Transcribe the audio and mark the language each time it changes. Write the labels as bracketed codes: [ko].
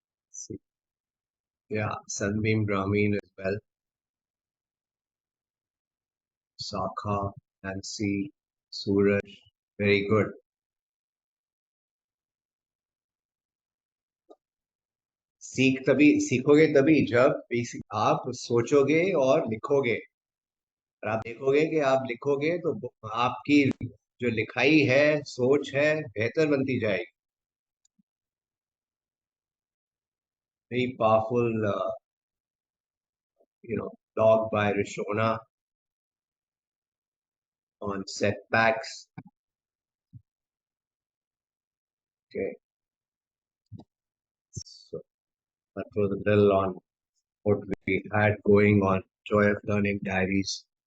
[en] See. Yeah, Sunbeam Brahmin as well. Sakha, Nancy, Suraj, very good. [hi] सीखोगे तभी जब आप सोचोगे और लिखोगे। और आप देखोगे कि आप लिखोगे तो आपकी जो लिखाई है, सोच है, बेहतर बनती जाएगी। [en] Very powerful, blog by Rishona on setbacks. Okay, so that was a little on what we had going on Joy of Learning Diaries.